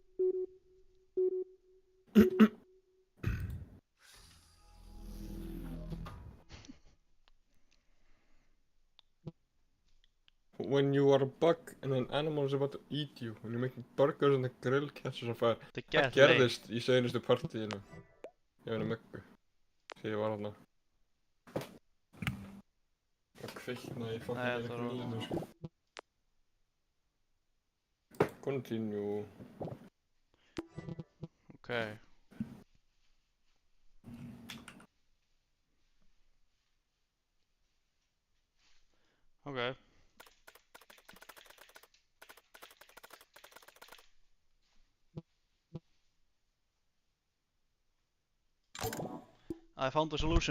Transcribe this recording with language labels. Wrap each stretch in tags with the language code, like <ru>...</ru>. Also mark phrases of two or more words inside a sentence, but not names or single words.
<en>When you are a bug and an animal is about to eat you, when you're making burgers and the grill catches on fire.</en> <is>Þetta Það</is> <en>get lame.</en> <is>gerðist í seinustu partíinu. Ég veit Möggu. Þegar ég var þarna. Það kveiknaði í Nei, fucking það var- grillinu, sko.</is> <en>Continue. Ok. Ok. I found the solution.</en>